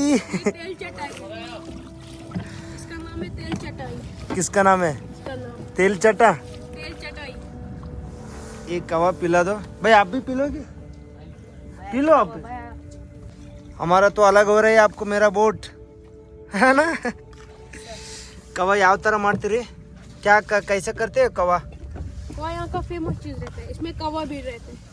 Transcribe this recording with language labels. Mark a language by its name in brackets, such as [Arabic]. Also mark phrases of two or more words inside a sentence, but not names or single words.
[Hindi] तेल चटाई, इसका नाम है तेल चटाई। किसका नाम है? इसका नाम तेल चटा. तेल चटाई। एक कहवा पिला दो भाई. आप भी पी लोगे? पी लो आप. हमारा तो अलग हो रहा है आपको मेरा बोट है ना. [Kannada] कवा ಯಾವ ತರ ಮಾಡ್ತೀರಿ? [Hindi] क्या कैसे करते हो कवा? कवा यहाँ का फेमस चीज रहता है. इसमें कवा भी रहते हैं.